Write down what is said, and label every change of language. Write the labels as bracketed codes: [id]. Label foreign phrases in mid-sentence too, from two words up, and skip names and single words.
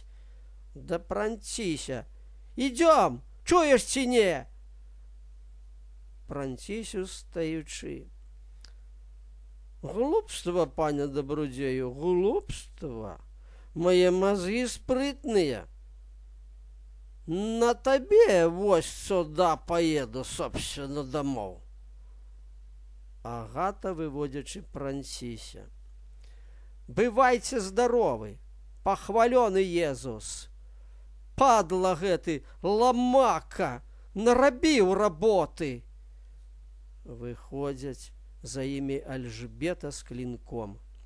[be] Да Пранціся. Ідём, чуеш ці не? Пранцісю стаючы. Глупства, пане добродзею, глупства. Мае мозги спрытныя. На табе вось [ru] сюда поеду, собственно, домов. [be] Агата, выводячы Пранціся. Бывайце здаровы, пахвалёны Езус. Падла гэты ламака, нарабіў работы. Выходзяць за імі Альжбета з клінком.